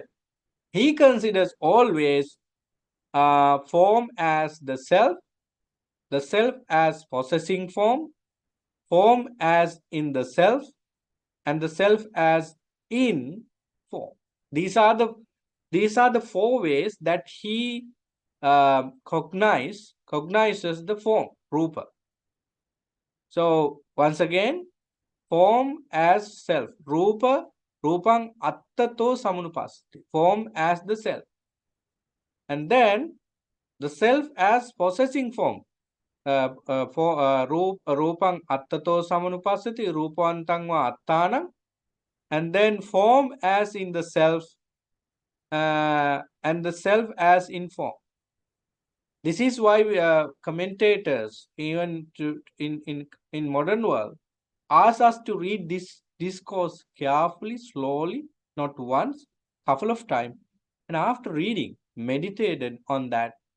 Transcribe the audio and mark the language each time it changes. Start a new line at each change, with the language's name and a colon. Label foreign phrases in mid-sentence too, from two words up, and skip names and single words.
English: He considers always form as the self as possessing form as in the self, and the self as in form. These are the 4 ways that he cognizes the form, rupa. So once again, form as self, rupa,
Pali: rupang attato samanupasati,
English: form as the self, and then the self as possessing form.
Pali: Rupang attato samanupasati, rupantang va attanam,
English: and then form as in the self, and the self as in form. This is why commentators, even in modern world, ask us to read this discourse carefully, slowly, not once, couple of times, and after reading, meditate on that,